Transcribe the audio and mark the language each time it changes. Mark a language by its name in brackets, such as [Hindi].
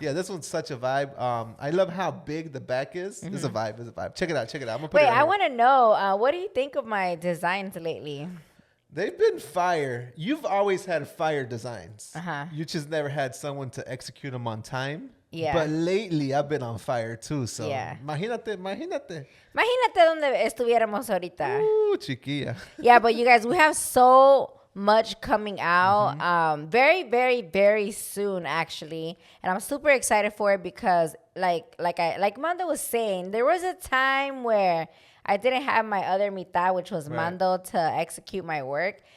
[English] Yeah, this one's such a vibe. I love how big the back is. It's a vibe. It's a vibe. Check it out. I'm gonna put it. Wait, right I want to know. What do you think of my designs lately? They've been fire. You've always had fire designs. Uh-huh. You just never had someone to execute them on time. Yeah. But lately, I've been on fire too. So yeah. [Spanish] Imagínate. Imagínate donde estuviéramos ahorita. Chiquilla. [English] Yeah, but you guys, we have so much coming out very, very, very soon, actually. And I'm super excited for it because like Mando was saying, there was a time where I didn't have my other mitad, which was Mando, to execute my work.